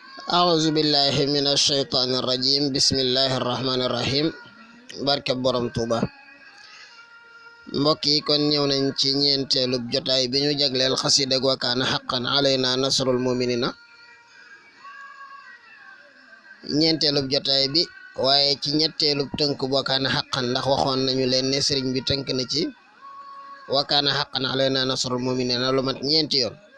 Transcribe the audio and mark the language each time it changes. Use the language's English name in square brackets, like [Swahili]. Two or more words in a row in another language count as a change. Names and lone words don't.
[Arabic] أعوذ بالله من الشيطان الرجيم بسم الله الرحمن الرحيم [Wolof] barke borom Tuuba mbokk yi kon ñëw nañ ci ñeenteelub jotaay bi ñu jagleel xasida [Arabic] وكان حقا علينا نصر المؤمنين [Wolof] ñeenteelub jotaay bi waaye ci ñetteelub tënk [Arabic] وكان حقا [Wolof] ndax waxoon nañu leen ne sëriñ bi tënk na ci [Arabic] وكان حقا علينا نصر المؤمنين [Wolof] lu mat ñeenti yoon